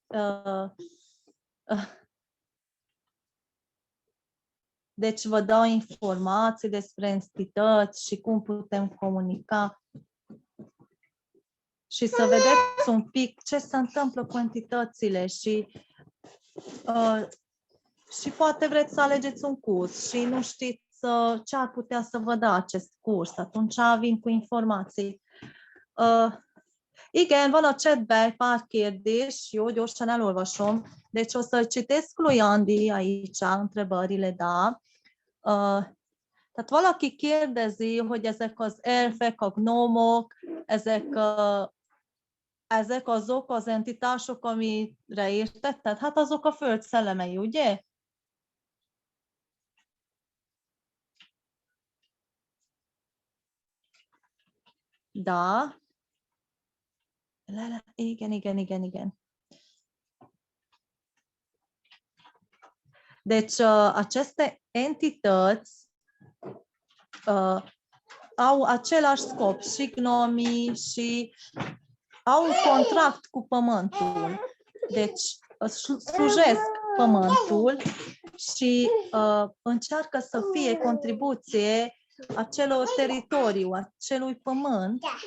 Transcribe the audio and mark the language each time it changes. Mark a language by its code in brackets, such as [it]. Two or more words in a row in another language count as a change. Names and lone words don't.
[ro] deci vă dau informații despre entități și cum putem comunica și să vedeți un pic ce se întâmplă cu entitățile și poate vreți să alegeți un curs și nu știți ce ar putea să vă dea acest curs. Atunci vin cu informații. [hu] Igen, van a chatben egy pár kérdés, jó, gyorsan elolvasom. [ro] Deci o să citesc lui Andi aici întrebările, da. [hu] Tehát valaki kérdezi, hogy ezek az elfek, a gnómok, ezek azok az entitások, amire értetted? Hát azok a föld szellemei, ugye? [ro] Da. [hu] Igen. [ro] Deci, aceste entități au același scop, și gnomii, și au un contract cu pământul. Deci, slujesc pământul și încearcă să fie contribuție acelor teritoriu, acelui pământ.